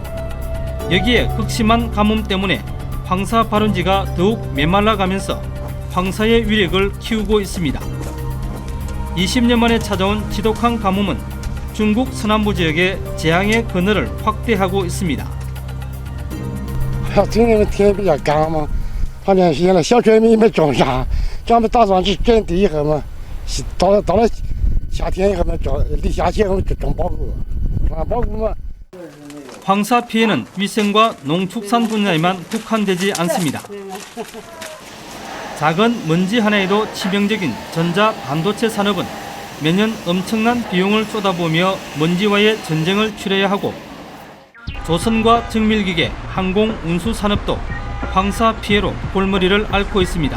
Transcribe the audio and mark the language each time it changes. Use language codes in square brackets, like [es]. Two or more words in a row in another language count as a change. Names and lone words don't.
[ko] 여기에 극심한 가뭄 때문에 황사 발원지가 더욱 메말라가면서 황사의 위력을 키우고 있습니다. 20년 만에 찾아온 지독한 가뭄은 중국 서남부 지역의 재앙의 그늘을 확대하고 있습니다. [zh] 今年天比较干嘛，好像现在小村民没种啥，咱们打算去种地以后嘛，到了夏天以后嘛，立夏前我们就种苞谷，种苞谷嘛。 [ko] 황사 피해는 위생과 농축산 분야에만 국한되지 않습니다. 작은 먼지 하나에도 치명적인 전자 반도체 산업은 매년 엄청난 비용을 쏟아부으며 먼지와의 전쟁을 치러야 하고 조선과 정밀기계, 항공 운수 산업도 황사 피해로 골머리를 앓고 있습니다.